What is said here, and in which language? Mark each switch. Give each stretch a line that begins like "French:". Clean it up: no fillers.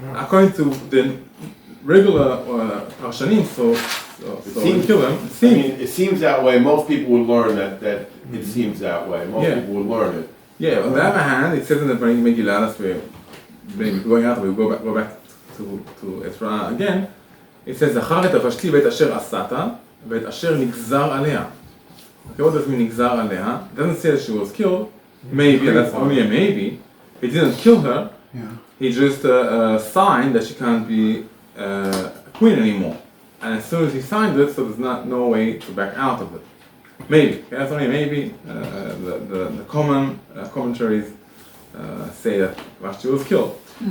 English: According to the regular Parshanim, so he killed him. It seems that way. Most people would learn that it seems that way. Most people would learn it. Yeah, on the other hand, it says in the Megillah, as we're going out, we'll go back to Ezra again.
Hebrew: It says, זכר את ושתי ואת אשר עשת, ואת אשר נגזר עליה.
English: Okay, what does it mean נגזר עליה? It doesn't say that she was killed. Maybe, that's only a maybe. He didn't kill her. He just signed that she can't be a queen anymore. And as soon as he signed it, so there's no way to back out of it. Maybe, okay, that's only a maybe. The common commentaries say that Vashti was killed.